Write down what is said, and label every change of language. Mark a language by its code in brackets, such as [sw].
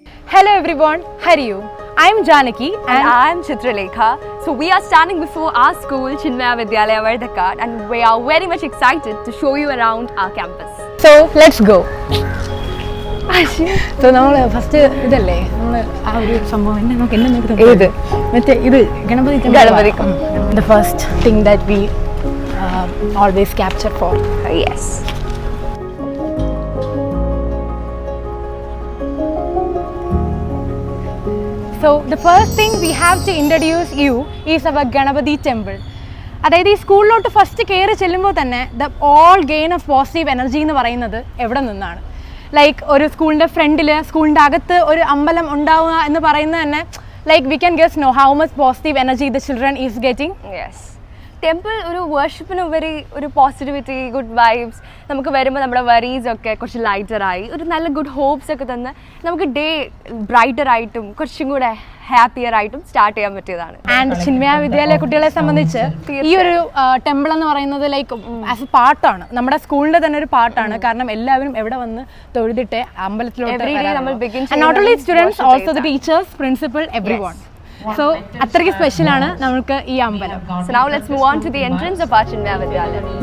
[en] Hello everyone, how are you? I am Janaki and I am Chitralekha. So we are standing before our school, Chinmaya Vidyalaya Vardhakat, and we are very much excited to show you around our campus. So let's go. [ml] So നമ്മൾ first ഇതല്ലേ ആ ഒരു സംഭവം മറ്റേ ഇത് Ganapathi [en] the first thing that we always capture for. Yes. So the first thing we have to introduce you is our Ganapati temple. [ml] അതായത് ഈ സ്കൂളിലോട്ട് ഫസ്റ്റ് കയറി ചെല്ലുമ്പോൾ തന്നെ [en] the all gain of positive energy [ml] എന്ന് പറയുന്നത് എവിടെ നിന്നാണ്? ലൈക്ക് ഒരു സ്കൂളിൻ്റെ ഫ്രണ്ടിൽ, സ്കൂളിൻ്റെ അകത്ത് ഒരു അമ്പലം ഉണ്ടാവുക എന്ന് പറയുന്നത് തന്നെ like [en] We can guess no how much positive energy the children is getting. [ml] Yes, temple ഒരു വർഷിപ്പിനുപരി ഒരു പോസിറ്റിവിറ്റി, ഗുഡ് വൈബ്സ്, നമുക്ക് വരുമ്പോൾ നമ്മുടെ വറീസ് ഒക്കെ കുറച്ച് ലൈറ്ററായി ഒരു നല്ല ഗുഡ് ഹോപ്സ് ഒക്കെ തന്ന് നമുക്ക് ഡേ ബ്രൈറ്ററായിട്ടും കുറച്ചും കൂടെ ഹാപ്പിയർ ആയിട്ടും സ്റ്റാർട്ട് ചെയ്യാൻ പറ്റിയതാണ്. ആൻഡ് ചിന്മയ വിദ്യാലയ കുട്ടികളെ സംബന്ധിച്ച് ഈ ഒരു ടെമ്പിൾ എന്ന് പറയുന്നത് ലൈക്ക് ആസ് എ പാർട്ടാണ്, നമ്മുടെ സ്കൂളിന്റെ തന്നെ ഒരു പാർട്ടാണ്. കാരണം എല്ലാവരും എവിടെ വന്ന് തൊഴുതിട്ട് അമ്പലത്തിലോട്ട്, [en] not only students, also the teachers, [ml] principal, everyone. So അത്രയ്ക്ക് സ്പെഷ്യൽ ആണ് നമുക്ക് ഈ അമ്പലം. [en] So now let's move on to the entrance of our Chinmaya Vidyalaya.